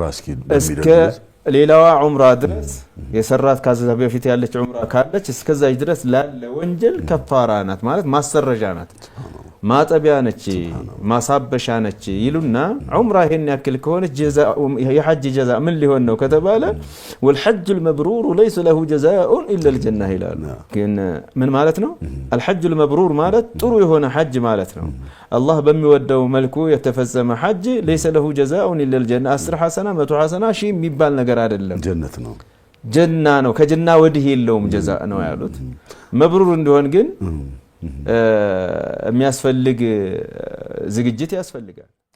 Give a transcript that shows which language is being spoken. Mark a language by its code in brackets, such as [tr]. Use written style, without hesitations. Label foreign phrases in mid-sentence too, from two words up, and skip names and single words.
[am] እስከ ሌላዋ ዑምራ ድረስ የሰራት ካዛ በፊት ያለች ዑምራ ካለች እስከዛች ድረስ ላለ ወንጀል ከፋራ ናት ማለት ማሰረጃ ናት ማጠቢያ ነች ማሳበሻ ነች ይሉና ዑምራ ይሄን ያክል ከሆነች ጀዛኡ የሐጅ ጀዛ ምን ሊሆን ነው ከተባለ [ar] والحج المبرور ليس له جزاء الا الجنه [am] ይላል ግን ምን ማለት ነው [ar] الحج المبرور [am] ማለት ጥሩ የሆነ ሐጅ ማለት ነው አላህ በሚወደው መልኩ የተፈጸመ ሐጅ [ar] ليس له جزاء الا الجنه 10 حسنه 100 حسنه [am] ሺ የሚባል ነገር አይደለም ጀነት ነው ጀና ነው ከጀና ወዲህ የለውም ጀዛ ነው ያሉት መብሩር እንደሆን ግን የሚያስፈልግ ዝግጅት ያስፈልጋል